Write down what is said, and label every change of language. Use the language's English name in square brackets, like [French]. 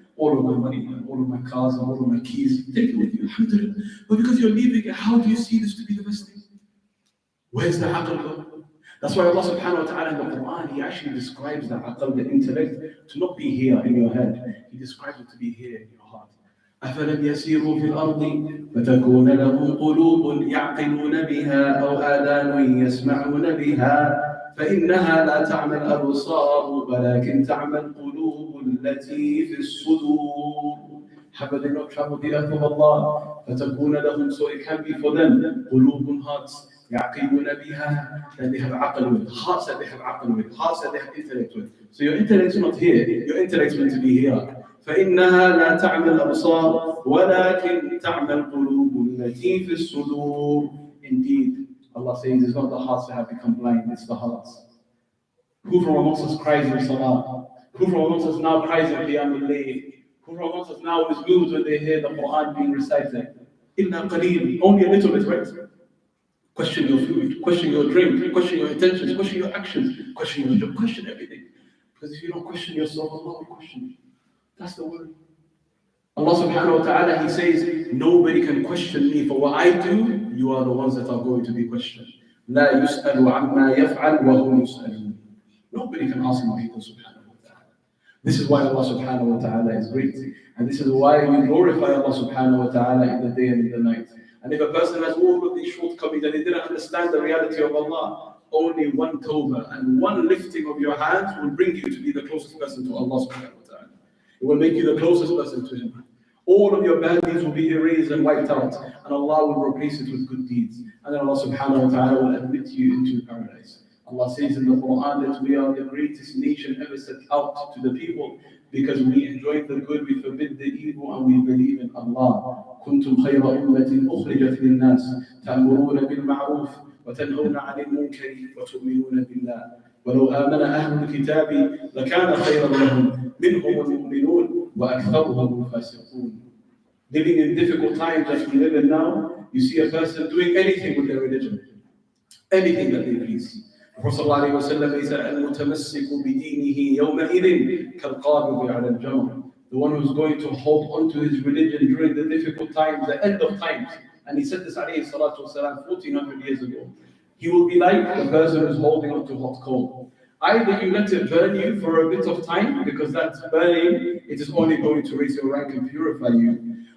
[English] All of my money, and all of my cars, and all of my keys, take it with you, alhamdulillah. But because you're leaving it, how do you see this to be the best thing? Where's the aql? That's why Allah subhanahu wa ta'ala in the Quran, He actually describes the aql, the intellect, to not be here in your head. He describes it to be here in your heart. [Arabic] أَفَلَمْ يَسِيرُوا فِي الْأَرْضِ فَتَكُونَ لَهُمْ قُلُوبٌ يَعْقِلُونَ بِهَا أَوْ آذَانٌ يَسْمَعُونَ بِهَا فإنها لا تعمى الأبصار ولكن تعمى القلوب التي في الصدور. [English] Have they not traveled the earth of Allah? [Arabic] فتكون لهم, [English] so it can be for them, قلوب, hearts, [Arabic] يعقلون بها, [English] that they have عقل with, hearts that they have عقل with, hearts that they have intellect with. So your intellect is not here, your intellect is meant to be here. [Arabic] فإنها لا تعمى الأبصار ولكن تعمى القلوب التي في الصدور. [English] Indeed, Allah says it's not the hearts that have become blind, it's the hearts. Who from amongst us cries in Salah? Who from amongst us now cries in Qiyam al-Layl? Who from amongst us now is moved when they hear the Quran being recited? [Arabic] Illa qaleen, [English] only a little bit, right? Question your food, question your drink, question your intentions, question your actions, question your job, question everything. Because if you don't question yourself, Allah will question you. That's the word. Allah subhanahu wa ta'ala, He says, nobody can question me for what I do. You are the ones that are going to be questioned. [Arabic] لا يسأل عما يفعل وهم يسألون. [English] Nobody can ask Him subhanahu wa ta'ala. This is why Allah subhanahu wa ta'ala is great. And this is why we glorify Allah subhanahu wa ta'ala in the day and in the night. And if a person has all of these shortcomings and he didn't understand the reality of Allah, only one tawbah and one lifting of your hands will bring you to be the closest person to Allah subhanahu wa ta'ala. It will make you the closest person to Him. All of your bad deeds will be erased and wiped out, and Allah will replace it with good deeds. And then Allah subhanahu wa ta'ala will admit you into paradise. Allah says in the Quran that we are the greatest nation ever set out to the people because we enjoy the good, we forbid the evil, and we believe in Allah. [Arabic] كنتم خير أمة أخرجت للناس تأمرون بالمعروف وتنهون عن المنكر وتؤمنون بالله ولو آمن أهل الكتاب لكان خيرا لهم منهم المؤمنون وأكثرهم الفاسقون. [English] Living in difficult times as we live in now, you see a person doing anything with their religion, anything that they please. The Prophet ﷺ said, [Arabic] "المتمسك بدينه يومئذ كالقابض على الجمر." [English] The one who's going to hold on to his religion during the difficult times, the end of times. And he said this alayhi salatu wasalam 1400 years ago. He will be like the person who's holding on to hot coal. Either you let it burn you for a bit of time, because that's burning, it is only going to raise your rank and purify you.